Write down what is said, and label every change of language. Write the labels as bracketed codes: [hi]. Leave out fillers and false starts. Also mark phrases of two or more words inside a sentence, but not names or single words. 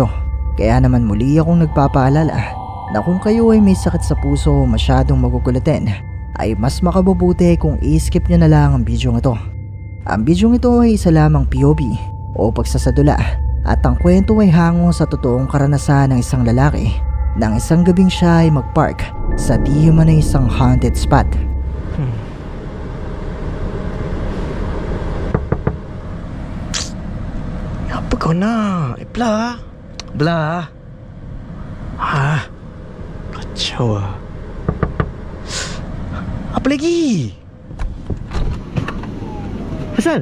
[tl] Kaya naman muli akong nagpapaalala na kung kayo ay may sakit sa puso o masyadong magugulatin, ay mas makabubuti kung i-skip nyo na lang ang video ito. Ang video ito ay isa lamang POV o pagsasadula at ang kwento ay hango sa totoong karanasan ng isang lalaki nang isang gabing siya ay magpark sa di man na isang [en] haunted spot. [ms] Apa kau nak? Belah. Belah. Ha? Kacau lah. Apa lagi? Hasan?